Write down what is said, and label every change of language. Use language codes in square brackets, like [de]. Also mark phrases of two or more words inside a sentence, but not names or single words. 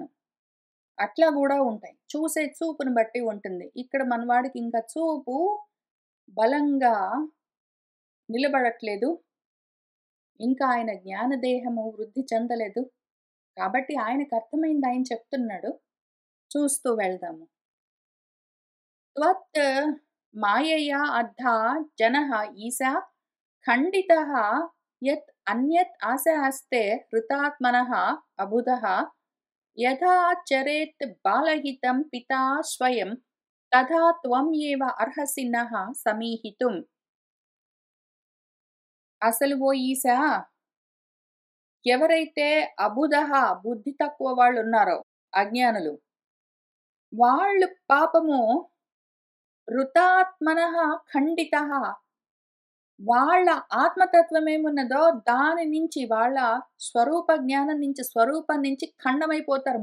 [te] అట్లా గూడా ఉంటాయి. చూసే చూపుని బట్టి ఉంటుంది. ఇక్కడ మనవాడికి ఇంకా చూపు బలంగా నిలబడట్లేదు. ఇంకా ఆయన జ్ఞానదేహము వృద్ధి చెందలేదు. కాబట్టి ఆయనకర్థమైంది ఆయన చెప్తున్నాడు. చూస్తూ వెళ్దాము. [sa] त्वत् मायया अद्धा जनः ईसा खण्डितः यत् अन्यत् आशास्ते हृतात्मनः अबुधः यथा चरेत् बालहितं पिता स्वयं तथा त्वम् एव अर्हसि नः సమీహితుం. [te] అసలు ఓ ఈశా, ఎవరైతే అబుధః బుద్ధి తక్కువ వాళ్ళు ఉన్నారో, అజ్ఞానులు, వాళ్ళు పాపము [sa] ఋతాత్మనః ఖండితః, [te] వాళ్ళ ఆత్మతత్వం ఏమున్నదో దాని నుంచి, వాళ్ళ స్వరూప జ్ఞానం నుంచి, స్వరూపం నుంచి ఖండమైపోతారు.